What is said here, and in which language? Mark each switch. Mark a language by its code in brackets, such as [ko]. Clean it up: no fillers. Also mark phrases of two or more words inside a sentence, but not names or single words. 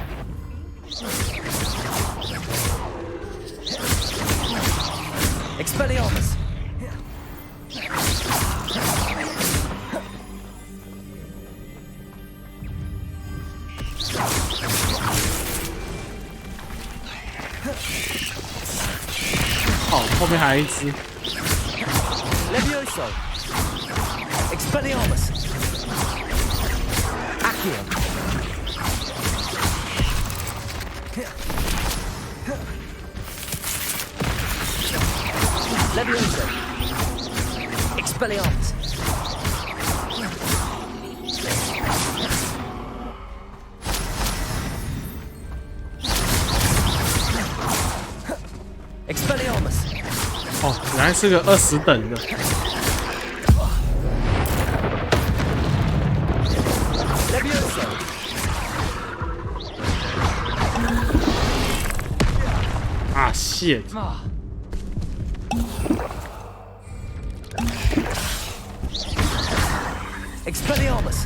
[zh] Expelliarmus! 哦，后面还有一只。 Levioso! Expelliarmus! Accio! Levioso! Expelliarmus! Expelliarmus! 哦，原来是个20等的。 Levioso! [en] Ah, shit! [zh] Expelliarmus!